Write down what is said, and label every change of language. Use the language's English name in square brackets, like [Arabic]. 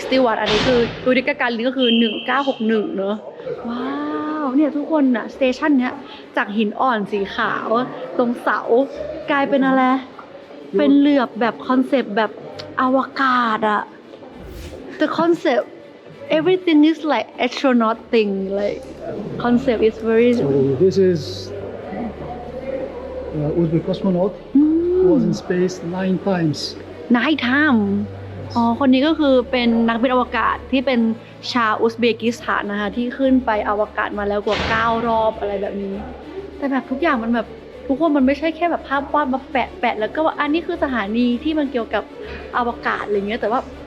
[Thai] 61 อันนี้คือยูริ กาการินก็คือ1961เนอะว้าวเนี่ยทุกคนน่ะสเตชันเนี้ยจากหินอ่อนสีขาวตรงเสากลายเป็นอะไรเป็นเหลือบแบบคอนเซปต์แบบอวกาศอะ [English] the concept everything is like astronaut thing like concept is very so this is Uzbek cosmonaut who was in space 9 times [Thai] night time คนนี้ก็คือเป็นนักบินอวกาศที่เป็นชาวอุซเบกิสถานนะคะที่ขึ้นไปอวกาศมาแล้วกว่า9 รอบอะไรแบบนี้แต่แบบทุกอย่างมันแบบทุกคนมันไม่ใช่แค่แบบภาพวาดมาแปะแล้วก็ว่าอันนี้คือสถานีที่มันเกี่ยวกับอวกาศอะไรเงี้ยแต่ว่า